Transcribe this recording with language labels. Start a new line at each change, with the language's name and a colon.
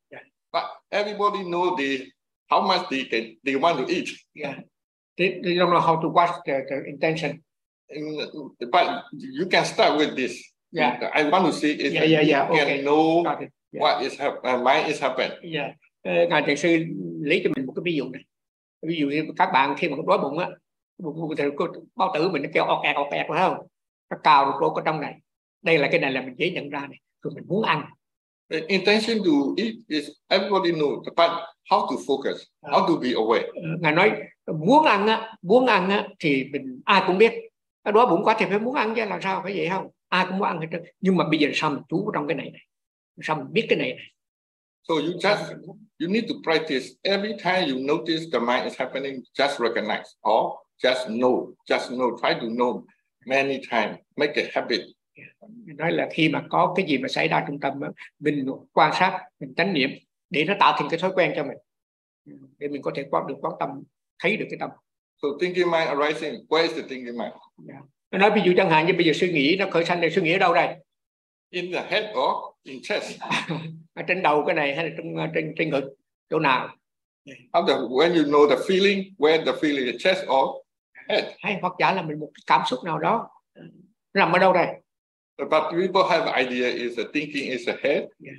English: Yeah. But everybody know the how much they can they want to eat. Yeah. They don't know how to watch the intention. But you can start with this. Yeah. I want to see if you can know what is happening. Mind is happening. Yeah.
Vietnamese: Ngài thầy sư lấy cho mình một cái ví dụ này. Ví dụ như các bạn khi mà đói bụng á, bao tử mình nó kêu ọc ẹt ọc ẹt phải không? Nó cào được cái trong này. Đây là cái này là mình dễ nhận ra này. Rồi mình muốn ăn.
English: The intention to eat is everybody know the part how to focus, how to be aware.
Vietnamese: Ngài nói muốn ăn á thì mình ai cũng biết. Đói bụng quá thì phải muốn ăn chứ làm sao phải vậy không? Ai cũng muốn ăn hết trơn. Nhưng mà bây giờ sao mình chú trong cái này này? Sao mình biết cái này này?
English: So you need to practice every time you notice the mind is happening, just recognize or just know, try to know many times, make a habit.
Vietnamese: Nói là khi mà có cái gì mà xảy ra trong tâm, mình quan sát, mình chánh niệm để nó tạo thành cái thói quen cho mình, để mình có thể quan được quan tâm, thấy được cái tâm.
English: So thinking mind arising, where is the thinking mind? Yeah.
Vietnamese: Nói ví dụ chẳng hạn như bây giờ suy nghĩ nó khởi sanh, suy nghĩ ở đâu đây?
English: In the head or in chest?
Vietnamese: Ở trên đầu cái này hay là trên ngực chỗ nào?
English: When you know the feeling, where the feeling, the chest or head?
Vietnamese: Hay hoặc giả là mình một cảm xúc nào đó nằm ở đâu đây?
English: But people have idea is a thinking is a head, yeah.